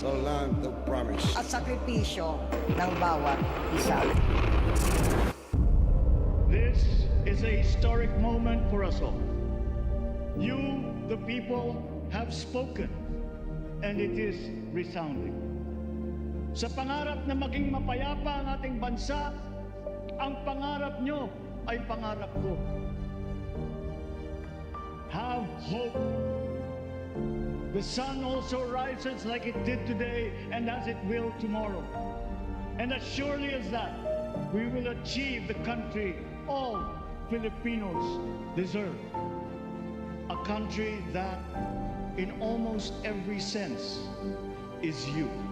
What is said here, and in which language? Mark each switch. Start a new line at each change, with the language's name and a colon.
English: The land of promise.
Filipino: At sakripisyo ng bawat isa.
English: This is a historic moment for us all. You, the people, have spoken, and it is resounding.
Filipino: Sa pangarap na maging mapayapa ang ating bansa, ang pangarap nyo ay pangarap ko.
English: Have hope. The sun also rises like it did today and as it will tomorrow. And as surely as that, we will achieve the country all Filipinos deserve. A country that, in almost every sense, is you.